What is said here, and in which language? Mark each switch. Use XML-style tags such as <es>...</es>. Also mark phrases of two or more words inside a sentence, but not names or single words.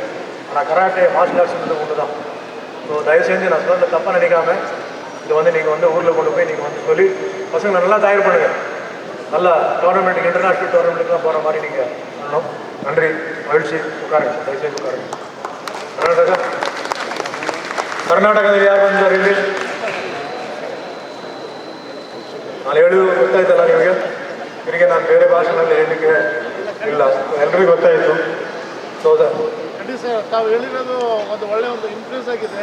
<ta>ஆனால் கராட்டே</ta> <en>martial artsன்றது</en> <ta>ஒன்று தான். ஸோ தயவுசெய்து நான் சொன்னதை தப்பாக நினைக்காம இது நீங்கள் ஊரில் கொண்டு போய் நீங்கள் சொல்லி பசங்களை நல்லா தயார் பண்ணுங்கள். நல்லா டோர்னமெண்ட்டுக்கு</ta> <en>international tournamentக்குலாம்</en> <ta>போகிற மாதிரி நீங்கள் பண்ணணும். நன்றி, மகிழ்ச்சி. உட்காருங்க சார், தயவுசெய்து உட்காருங்க.</ta> <kn>ಕರ್ನಾಟಕದಲ್ಲಿ ಯಾರು ಬಂದಿದ್ದಾರೆ ಇಲ್ಲಿ? ನಾನು ಹೇಳೋದು ಗೊತ್ತಾಯ್ತಲ್ಲ ನಿಮಗೆ. ಇವರಿಗೆ ನಾನು ಬೇರೆ ಭಾಷೆನಲ್ಲಿ ಹೇಳಲಿಕ್ಕೆ ಇಲ್ಲ, ಎಲ್ರಿಗೂ ಗೊತ್ತಾಯಿತು. ಖಂಡಿತ ಸರ್, ತಾವು ಹೇಳಿರೋದು ಒಳ್ಳೆಯ ಇಂಪ್ರೆಸ್ ಆಗಿದೆ.</kn>